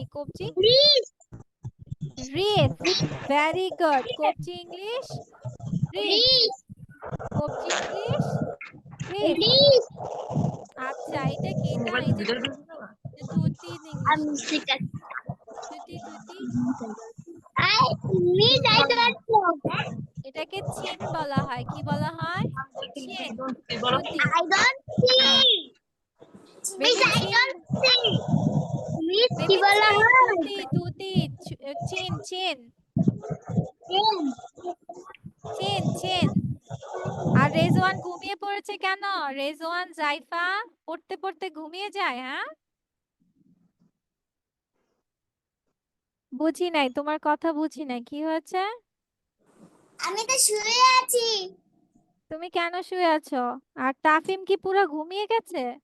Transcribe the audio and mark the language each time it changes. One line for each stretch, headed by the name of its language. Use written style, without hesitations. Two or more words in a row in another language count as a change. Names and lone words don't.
Bangla: কবজি রিস,
English: very good.
Bangla: কবজি
English: English wrist,
Bangla: কবজি
English: English wrist.
Bangla: আচ্ছা, এটা কি? এটা এই যে টুটি ইংলিশ কি? টুটি, টুটি,
English: I don't know.
Bangla: এটাকে চিন বলা হয়। কি বলা হয়? চিন, টুটি।
English: I don't see. Miss, I চিন, don't see. Miss, বেবি
Bangla: কি বলা চিন, হয়? টুটি, টুটি, চিন, চিন, চিন, চিন। আর রেজওয়ান ঘুমিয়ে পড়েছে কেন? রেজওয়ান, জাইফা পড়তে পড়তে ঘুমিয়ে যায়? হ্যাঁ, বুঝি নাই, তোমার কথা বুঝি নাই, কি হয়েছে? আমি তো শুয়ে আছি। তুমি কেন শুয়ে আছো? আর তাফিম কি পুরো ঘুমিয়ে গেছে?